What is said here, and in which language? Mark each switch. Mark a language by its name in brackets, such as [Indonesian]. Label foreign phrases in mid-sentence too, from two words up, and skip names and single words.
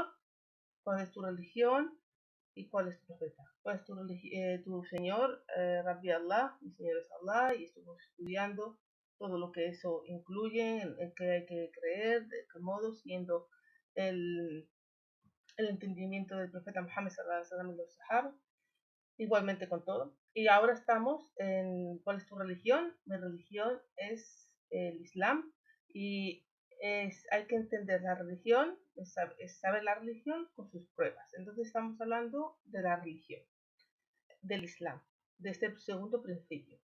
[Spanish] ¿Cuál es tu religión? ¿Y cuál es tu profeta? ¿Cuál es tu Señor? [Arabic] ربي الله, [Spanish] mi Señor es Allah, y estuvimos estudiando todo lo que eso incluye, en qué hay que creer, de qué modo, siguiendo el entendimiento del profeta Muhammad [Arabic] صلى الله عليه وسلم [Spanish] y los sahaba, igualmente con todo. Y ahora estamos en ¿cuál es tu religión? Mi religión es el Islam, y hay que entender la religión, es saber la religión con sus pruebas. Entonces estamos hablando de la religión, del Islam, de este segundo principio.